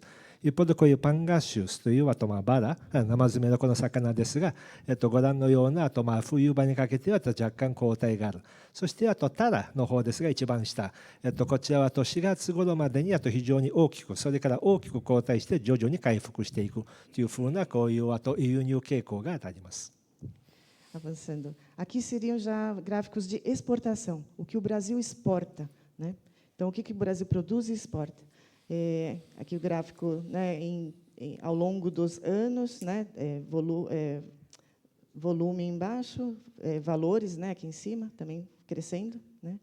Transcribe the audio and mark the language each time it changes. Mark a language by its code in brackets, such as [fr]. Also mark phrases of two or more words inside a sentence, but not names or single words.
[ja] 一方でこういうパンガシウスというバラ、生詰めのこの魚ですが、ご覧のような冬場にかけては若干後退がある。そしてタラの方ですが、一番下、こちらは4月頃までに非常に大きく、それから大きく後退して徐々に回復していくというふうなこういう輸入傾向があります。 [pt] Avançando. Aqui seriam já gráficos de exportação, o que o Brasil exporta, né? Então, o que o Brasil produz e exporta. Aqui o gráfico, né, ao longo dos anos, né, volume embaixo, valores, né, aqui em cima, também crescendo, né?